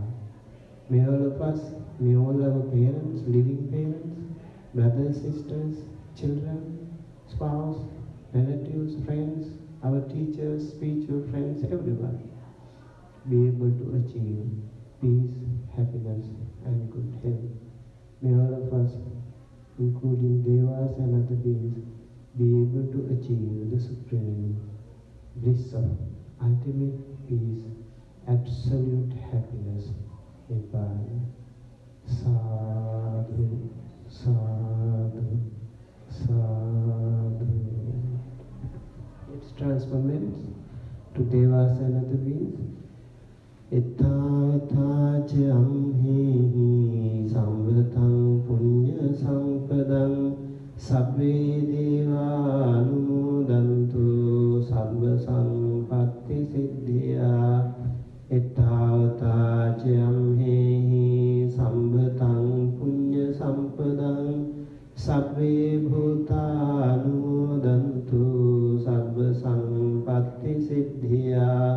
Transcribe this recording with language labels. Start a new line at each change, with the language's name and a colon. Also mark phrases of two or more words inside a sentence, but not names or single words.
English: May all of us, may all our parents, living parents, brothers, sisters, children, spouse, relatives, friends, our teachers, spiritual friends, everyone, be able to achieve peace, happiness, and good health. May all of us, including devas and other beings, be able to achieve the supreme bliss of ultimate peace, absolute happiness, Nibbana.
Pali: Sadhu, sadhu, sadhu.
English: Let's transfer merits to devas and other beings.
Pali: Ittavata ca amhehi samvatang punya sampadang sabbe deva anumodantu sabba sampatti siddhya. Ittavata ca amhehi samvatang punya sampadang sabbe bhuta anumodantu sabba sampatti siddhya.